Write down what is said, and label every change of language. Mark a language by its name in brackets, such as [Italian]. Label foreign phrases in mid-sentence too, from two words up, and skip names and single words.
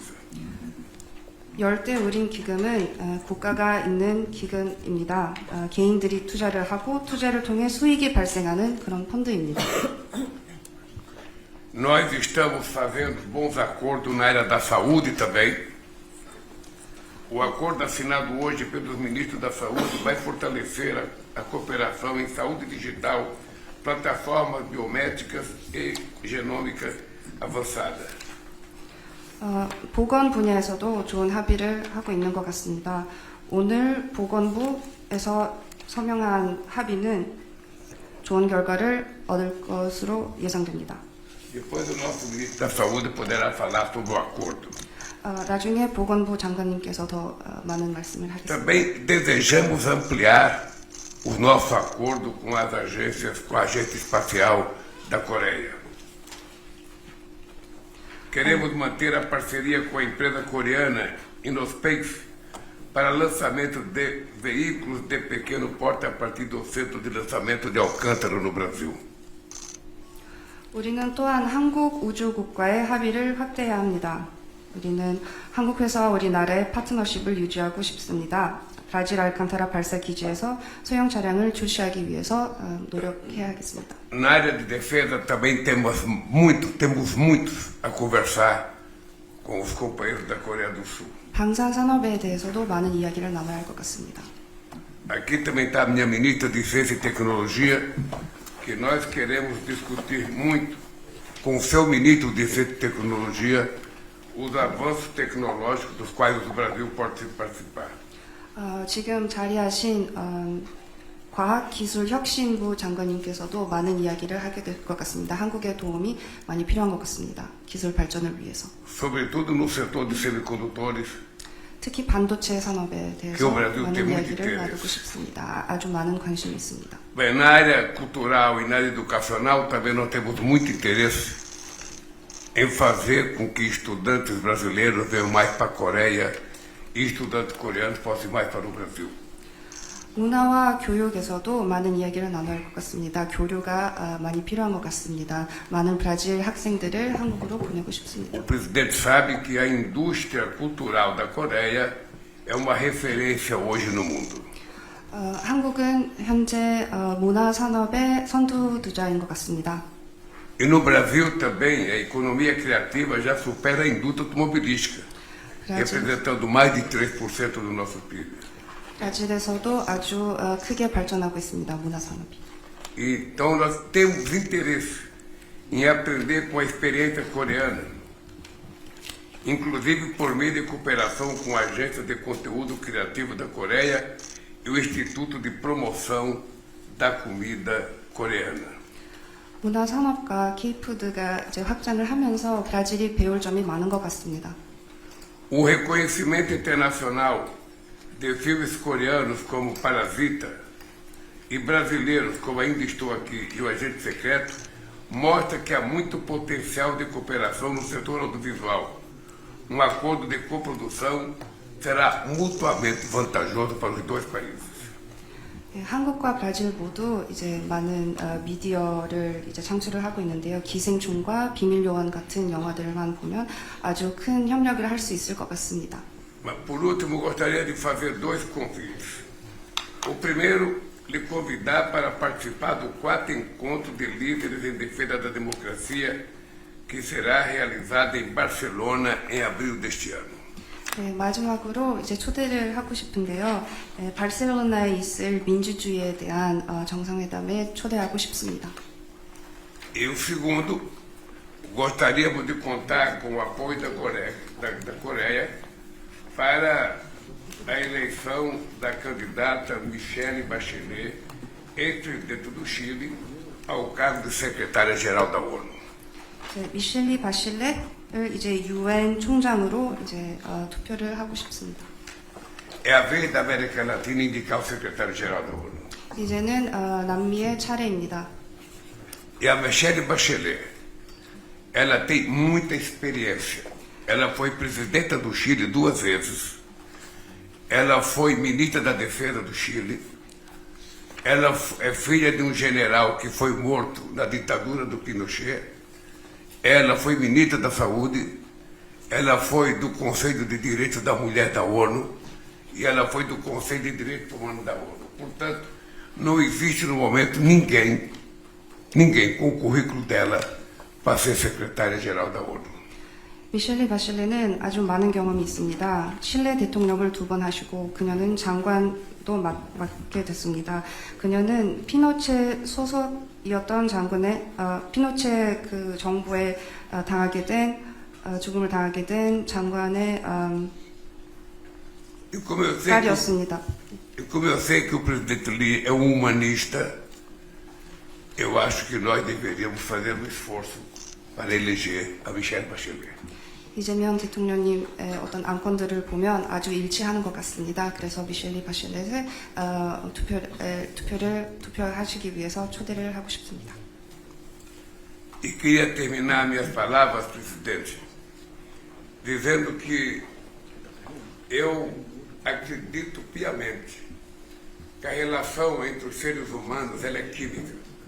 [Korean] 열대 우림 기금은 국가가 있는 기금입니다. 개인들이 투자를 하고 투자를 통해 수익이 발생하는 그런 펀드입니다. [Portuguese] Nós estamos fazendo bons acordos na área da saúde também. O acordo assinado hoje pelos ministros da Saúde vai fortalecer a cooperação em saúde digital, plataformas biométricas e genômica avançada. [Korean] 보건 분야에서도 좋은 합의를 하고 있는 것 같습니다. 오늘 보건부에서 서명한 합의는 좋은 결과를 얻을 것으로 예상됩니다. [Portuguese] Depois o nosso ministro da Saúde poderá falar sobre o acordo. [Korean] 나중에 보건부 장관님께서 더 많은 말씀을 하겠습니다. [Portuguese] Também desejamos ampliar o nosso acordo com as agências, com a Agência Espacial da Coreia. Queremos manter a parceria com a empresa coreana Innospace para lançamento de veículos de pequeno porte a partir do centro de lançamento de Alcântara no Brasil. [Korean] 우리는 또한 한국 우주국과의 합의를 확대해야 합니다. 우리는 한국 회사와 우리나라의 파트너십을 유지하고 싶습니다. 브라질 알칸타라 발사 기지에서 소형 차량을 출시하기 위해서 노력해야 하겠습니다. [Portuguese] Na área de defesa também temos muito a conversar com os companheiros da Coreia do Sul. [Korean] 방산 산업에 대해서도 많은 이야기를 나눠야 할 것 같습니다. [Portuguese] Aqui também está a minha ministra de Ciência e Tecnologia, que nós queremos discutir muito com o seu ministro de Ciência e Tecnologia os avanços tecnológicos dos quais o Brasil pode participar. [Korean] 지금 자리하신 과학기술혁신부 장관님께서도 많은 이야기를 하게 될 것 같습니다. 한국의 도움이 많이 필요한 것 같습니다. 기술 발전을 위해서. [Portuguese] Sobretudo no setor de semicondutores, [Korean] 특히 반도체 산업에 대해서 [Portuguese] que o Brasil tem [Korean] 많은 [Portuguese] muito [Korean] 이야기를 [Portuguese] interesse. [Korean] 나누고 싶습니다. 아주 많은 관심이 있습니다. [Portuguese] Bem, na área cultural e na área educacional também nós temos muito interesse em fazer com que estudantes brasileiros venham mais para a Coreia e estudantes coreanos possam ir mais para o Brasil. [Korean] 문화와 교육에서도 많은 이야기를 나눠야 할 것 같습니다. 교류가 많이 필요한 것 같습니다. 많은 브라질 학생들을 한국으로 보내고 싶습니다. [Portuguese] O presidente sabe que a indústria cultural da Coreia é uma referência hoje no mundo. [Korean] 한국은 현재 문화 산업의 선두주자인 것 같습니다. [Portuguese] E no Brasil também a economia criativa já supera a indústria automobilística, representando mais de 3% do nosso PIB. [Korean] 브라질에서도 아주 크게 발전하고 있습니다. 문화 산업이. [Portuguese] Então nós temos interesse em aprender com a experiência coreana, inclusive por meio de cooperação com a Agência de Conteúdo Criativo da Coreia e o Instituto de Promoção da Comida Coreana. [Korean] 문화 산업과 K푸드가 이제 확장을 하면서 브라질이 배울 점이 많은 것 같습니다. [Portuguese] O reconhecimento internacional de filmes coreanos como Parasita e brasileiros como Ainda Estou Aqui e O Agente Secreto mostra que há muito potencial de cooperação no setor audiovisual. Um acordo de coprodução será mutuamente vantajoso para os dois países. [Korean] 한국과 브라질 모두 이제 많은 미디어를 이제 창출을 하고 있는데요. 기생충과 비밀요원 같은 영화들만 보면 아주 큰 협력을 할 수 있을 것 같습니다. [Portuguese] Mas, por último, gostaria de fazer dois convites. O primeiro, lhe convidar para participar do 4º Encontro de Líderes em Defesa da Democracia, que será realizado em Barcelona em abril deste ano. [Korean] 네, 마지막으로 이제 초대를 하고 싶은데요. 바르셀로나에 있을 민주주의에 대한 정상회담에 초대하고 싶습니다. [Portuguese] E o segundo, gostaríamos de contar com o apoio da Coreia para a eleição da candidata Michelle Bachelet, ex-presidente do Chile, ao cargo de secretária-geral da ONU. [Korean] 네, 미셸리 바실렛을 이제 유엔 총장으로 이제 투표를 하고 싶습니다. [Portuguese] É a vez da América Latina indicar o secretário-geral da ONU. [Korean] 이제는 남미의 차례입니다. [Portuguese] E a Michelle Bachelet, ela tem muita experiência. Ela foi presidenta do Chile 2 vezes. Ela foi ministra da Defesa do Chile. Ela é filha de um general que foi morto na ditadura do Pinochet. Ela foi ministra da Saúde. Ela foi do Conselho de Direitos da Mulher da ONU. E ela foi do Conselho de Direitos Humanos da ONU. Portanto, não existe no momento ninguém com o currículo dela para ser secretária-geral da ONU. [Korean] 미셸리 바실렛은 아주 많은 경험이 있습니다. 칠레 대통령을 2번 하시고 그녀는 장관도 맡게 됐습니다. 그녀는 피노체 소속이었던 장군의 피노체 그 정부에 죽음을 당하게 된 장관의 딸이었습니다. [Portuguese] E como eu sei que o presidente Lee é um humanista, eu acho que nós deveríamos fazer um esforço para eleger a Michelle Bachelet. [Korean] 이재명 대통령님의 어떤 안건들을 보면 아주 일치하는 것 같습니다. 그래서 미셸리 바실렛을 투표하시기 위해서 초대를 하고 싶습니다. [Portuguese] E queria terminar minhas palavras, presidente, dizendo que eu acredito piamente que a relação entre os seres humanos ela é química.